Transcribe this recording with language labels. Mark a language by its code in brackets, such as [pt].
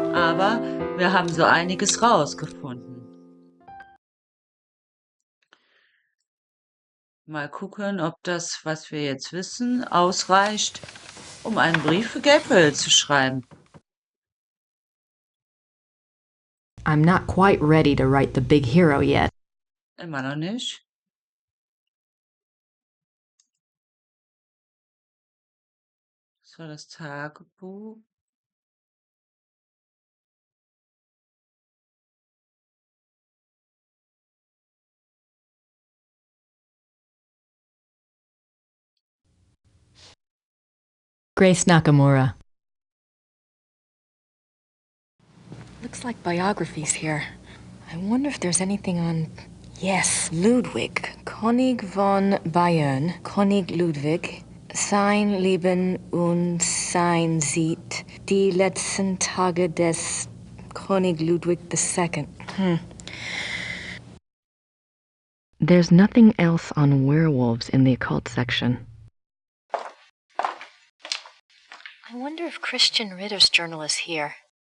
[de] Aber wir haben so einiges rausgefunden. Mal gucken, ob das, was wir jetzt wissen, ausreicht, um einen Brief für Gabriel zu schreiben. [en] I'm not quite ready to write the big hero yet. [de] Immer noch nicht. Das war das Tagebuch. Grace Nakamura. [en] Looks like biographies here. I wonder if there's anything on... [de] Yes, Ludwig. König von Bayern. König Ludwig. Sein Leben und sein Sieg. Die letzten Tage des König Ludwig II. [en] There's nothing else on werewolves in the occult section. I wonder if Christian Ritter's journal is here.